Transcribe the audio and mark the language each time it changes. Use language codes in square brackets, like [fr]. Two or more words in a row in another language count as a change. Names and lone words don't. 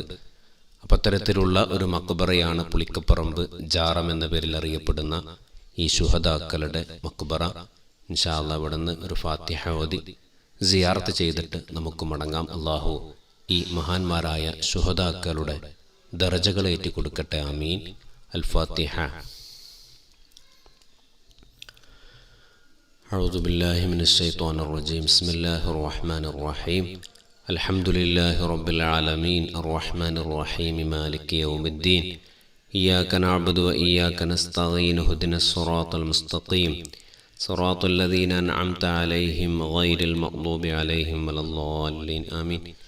[ml] അപ്പം അത്തരത്തിലുള്ള ഒരു മക്ബറയാണ് പുളിക്കപ്പറമ്പ് ജാറം എന്ന പേരിൽ അറിയപ്പെടുന്ന ഈ ശുഹദാക്കളുടെ മക്ബറ. [ar] إن شاء الله [ml] ഇവിടെ നിന്ന് ഒരു ഫാത്തിഹ ഓതി സിയാറത്ത് ചെയ്തിട്ട് നമുക്ക് മടങ്ങാം. അല്ലാഹു ഈ മഹാന്മാരായ ശുഹദാക്കളുടെ ദറജകളേറ്റി കൊടുക്കട്ടെ. [ar] آمين. الفاتحة. أعوذ بالله من الشيطان الرجيم. بسم الله الرحمن الرحيم. الحمد لله رب العالمين الرحمن الرحيم مالك يوم الدين إياك نعبد وإياك نستعين اهدنا الصراط المستقيم صراط الذين أنعمت عليهم غير المغضوب عليهم ولا الضالين آمين.